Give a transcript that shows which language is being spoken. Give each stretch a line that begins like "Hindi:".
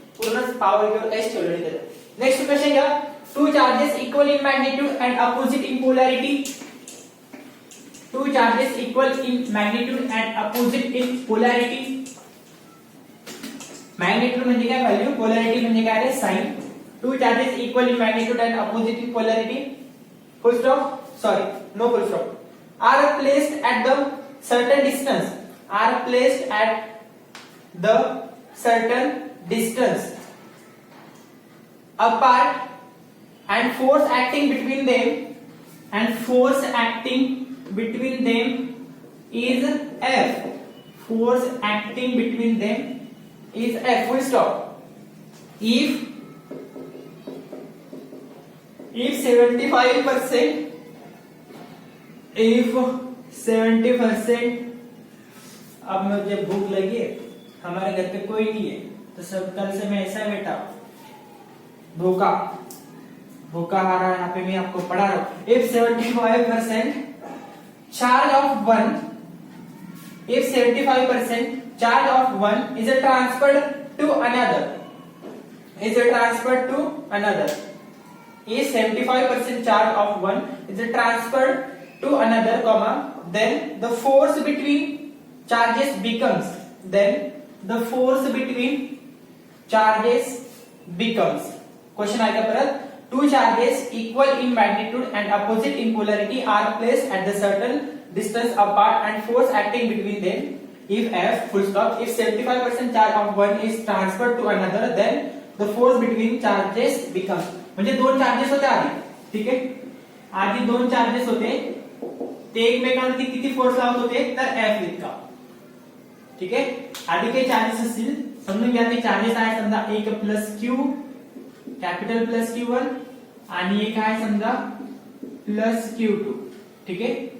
Marathi: पूर्ण पॉवर किंवा काहीच ठेवलं नाही त्याच्यात. नेक्स्ट क्वेश्चन घ्या.
English: Two charges equal in magnitude and opposite in polarity. Two charges equal in magnitude and opposite in polarity.
Marathi: Magnitude म्हणजे काय व्हॅल्यू, पोलॅरिटी म्हणजे काय रे sign.
English: Two charges equal in magnitude and opposite in polarity full stop, sorry no full stop, are placed at the certain distance, are placed at the certain distance apart and force acting between them, and force acting between them is F. Force acting between them is F full stop. If 75%, if 70%,
Hindi: अब मुझे भूख लगी है, हमारे घर पे कोई नहीं है, तो सब कल से मैं ऐसा बैठा भूखा भूखा आ रहा है, यहाँ पे मैं आपको पढ़ा रहा हूं.
English: If 75% charge of one, if 75% charge of one is transferred to another, is transferred to another, if 75% charge of one is transferred to another, comma, then the force between charges becomes, then the force between charges becomes.
Marathi: Question आएगा परत.
English: Two charges equal in magnitude and opposite in polarity are placed at the certain distance apart and force acting between them if F full stop. If 75% charge of one is transferred to another, then the force between charges becomes.
Marathi: म्हणजे दोन charges होते आधी, ठीक आहे. आधी दोन charges होते, ते एकमेकांवरती किती फोर्स लावत होते तर F इतका, ठीक आहे. आधी काही चार्जेस असतील समजून घ्या. ते चार्जेस आहे समजा एक plus Q capital plus Q1 आणि एक आहे समजा प्लस Q2, ठीक आहे.